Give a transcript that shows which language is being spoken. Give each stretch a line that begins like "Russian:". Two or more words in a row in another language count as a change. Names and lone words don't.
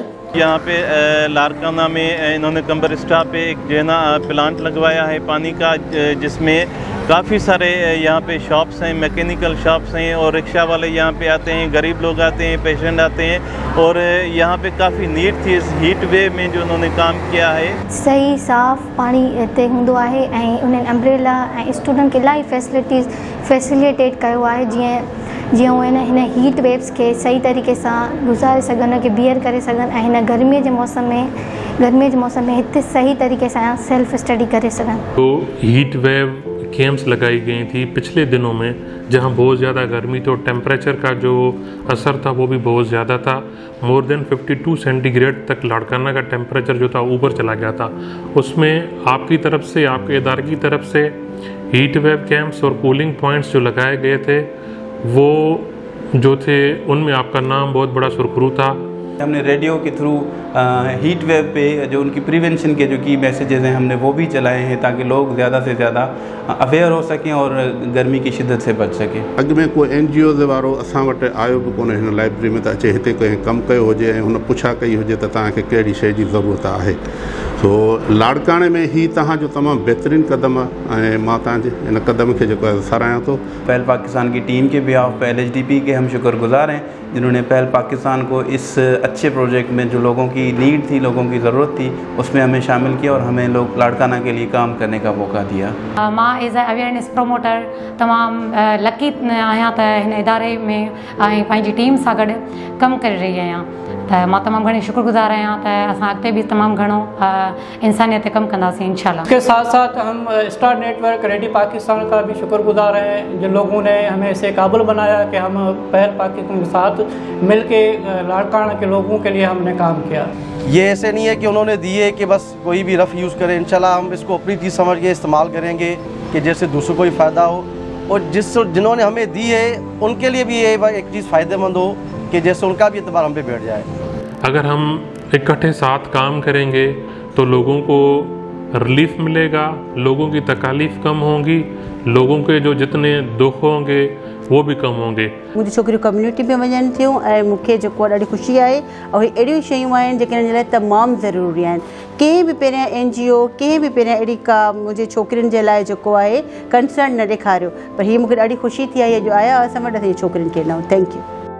Urdu: یہاں پہ لاڑکانہ میں انہوں نے کمبرسٹا پہ ایک جو ہے نا پلانٹ لگوایا ہے پانی کا، جس میں کافی سارے یہاں پہ شاپس ہیں,
English: mechanical shops
Urdu: ہیں اور رکشہ والے یہاں پہ آتے ہیں، غریب لوگ آتے ہیں، پیشنٹ آتے ہیں اور یہاں پہ کافی نیٹ تھی اس
English: heat wave
Urdu: میں جو انہوں نے کام کیا ہے.
Sindhi: सही साफ़ पानी हिते हूंदो आहे ऐं उन्हनि अम्ब्रेला ऐं स्टूडेंट खे इलाही फैसिलिटेट कयो आहे, जीअं उहे हिन
English: heat waves
Sindhi: के सही तरीक़े सां गुज़ारे सघनि, कि बियर करे सघनि ऐं हिन गर्मीअ जे मौसम में हिते सही तरीक़े सां
English: self study
Sindhi: करे सघनि।
Urdu: تو
English: heat wave camps
Urdu: لگائی گئی تھی پچھلے دنوں میں، جہاں بہت زیادہ گرمی تھی اور ٹمپریچر کا جو اثر تھا وہ بھی بہت زیادہ تھا.
English: more than 52 centigrade
Urdu: تک لاڑکانہ کا ٹمپریچر جو تھا اوپر چلا گیا تھا. اس میں آپ کی طرف سے، آپ کے ادارے کی طرف سے
English: heat wave camps
Urdu: اور
English: cooling points
Urdu: جو لگائے گئے تھے وہ جو تھے ان میں آپ کا نام بہت بڑا سرخرو تھا. ہم نے ریڈیو کے تھرو
English: heat wave
Urdu: پہ جو ان کی پریوینشن کے جو کی میسجز ہیں ہم نے وہ بھی چلائے ہیں، تاکہ لوگ زیادہ سے زیادہ اویئر ہو سکیں اور گرمی کی شدت سے بچ سکیں.
Sindhi: अॻु में कोई NGOs वारो असां वटि आयो बि कोन्हे हिन लाइब्रेरी में, त अचे हिते कंहिं कमु कयो हुजे ऐं हुन पुछा कई हुजे त तव्हांखे कहिड़ी शइ जी ज़रूरत आहे। सो लाड़काणे में ही तव्हांजो तमामु बहितरीनु क़दम आहे ऐं मां तव्हांजे इन क़दम खे जेको आहे सराहियां थो।
Urdu: پہل پاکستان کی ٹیم کے بیہاف پہ LHDP کے ہم شکرگزار ہیں، جنہوں نے پہل پاکستان کو اس اچھے پروجیکٹ میں جو لوگوں کی نیڈ تھی، لوگوں کی ضرورت تھی، اس میں ہمیں شامل کیا اور ہمیں لوگ لاڑکانہ کے لیے کام کرنے کا موقع دیا.
Sindhi: मां
English: as a awareness promoter
Sindhi: तमामु लकी आहियां त हिन इदारे में ऐं पंहिंजी टीम सां गॾु कमु करे रही आहियां, त मां तमामु घणी शुक्रगुज़ार आहियां त असां अॻिते बि तमामु घणो इंसानियत ते कमु कंदासीं
Arabic: إن شاء الله.
Urdu: اس کے ساتھ ساتھ ہم اسٹار نیٹ ورک ریڈی پاکستان کا بھی شکرگزار ہیں، جن لوگوں نے ہمیں اسے قابل بنایا کہ ہم پہل پاکستان کے ساتھ مل کے لاڑکانہ کے لوگوں کے لیے ہم نے کام کیا. یہ ایسے نہیں ہے کہ انہوں نے دیے کہ بس کوئی بھی
English: rough use
Urdu: کرے,
Arabic: إن شاء الله
Urdu: ہم اس کو اپنی چیز سمجھ کے استعمال کریں گے کہ جیسے دوسروں کو بھی فائدہ ہو اور جنہوں نے ہمیں دی ہے ان کے لیے بھی یہ ایک چیز فائدہ مند ہو کہ جیسے ان کا بھی اعتبار ہم پہ بیٹھ جائے. اگر ہم اکٹھے ساتھ کام کریں گے تو لوگوں کو ریلیف ملے گا، لوگوں کی تکالیف کم ہوں گی، لوگوں کے جو جتنے دکھ ہوں گے وہ بھی کم ہوں گے.
Sindhi: मुझी छोकरियूं कम्युनिटी में वञनि थियूं ऐं मूंखे जेको ॾाढी ख़ुशी आहे और हे अहिड़ियूं शयूं आहिनि जेके हिन जे लाइ तमामु ज़रूरी आहिनि। कंहिं बि पहिरियां NGO कंहिं बि पहिरियां अहिड़ी का मुंहिंजे छोकिरियुनि जे लाइ जेको आहे कंसर्न न ॾेखारियो, पर हीअ मूंखे ॾाढी ख़ुशी थी आहे जो आया असां वटि असां छोकिरियुनि खे ॾिनऊं।
English: Thank you.